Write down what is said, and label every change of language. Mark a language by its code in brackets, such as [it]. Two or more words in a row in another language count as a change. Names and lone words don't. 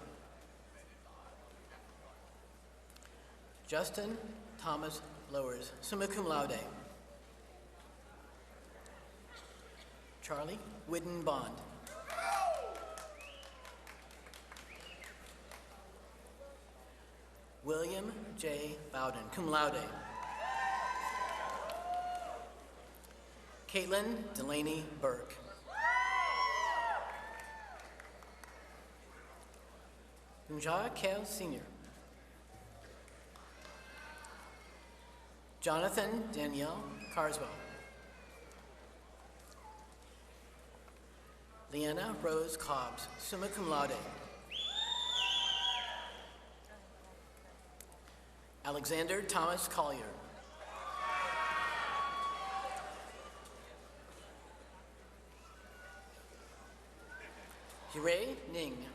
[en] Justin Thomas Lowers, [la] summa cum laude. [en] Charlie Whidden Bond. William J. Bowden, [la] cum laude. [en] Caitlin Delaney Burke. Gunja Kale Sr. Jonathan Danielle Carswell. Leanna Rose Cobbs, [la] summa cum laude. [en] Alexander Thomas Collier. Hui Ning.